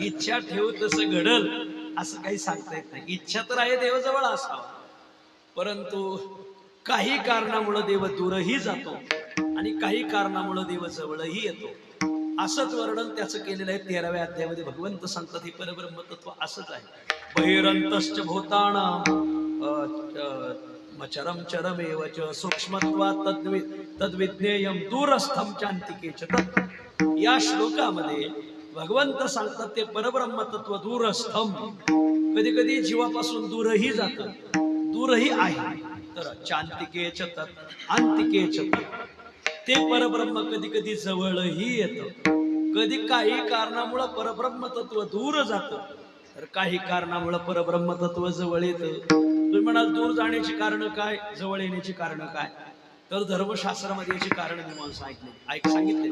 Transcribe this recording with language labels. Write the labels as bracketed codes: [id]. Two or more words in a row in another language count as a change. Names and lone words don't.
[mr] इच्छा ठेवू तसं घडल असं काही सांगता येत नाही. इच्छा तर आहे देवाजवळ असावा परंतु काही कारणामुळे देव दूरही जातो आणि काही कारणामुळे देव जवळही येतो. असंच वर्णन त्याचं केलेलं आहे 13व्या अध्यायामध्ये. भगवंत सांगतात हे परब्रह्म तत्व असंच आहे. [sa] बहिरंतश्च भूतानां चरम चरमेव च सूक्ष्मत्वा तद्विज्ञेयं दूरस्थं चान्तिके च तत्. [mr] या श्लोकामध्ये भगवंत सांगतात ते परब्रह्म तत्व दूरस्थम कधी कधी जीवापासून दूरही जातं दूरही आहे. तर [sa] चान्तिके च तत् अंतिके च तत् [mr] ते परब्रह्म कधी कधी जवळही येतं. कधी काही कारणामुळे परब्रह्म तत्व दूर जातं तर काही कारणामुळे परब्रह्म तत्व जवळ येतं. तुम्ही म्हणाल दूर जाण्याची कारण काय जवळ येण्याची कारण काय? तर धर्मशास्त्रामध्ये याची कारण मीमांसा सांगितले.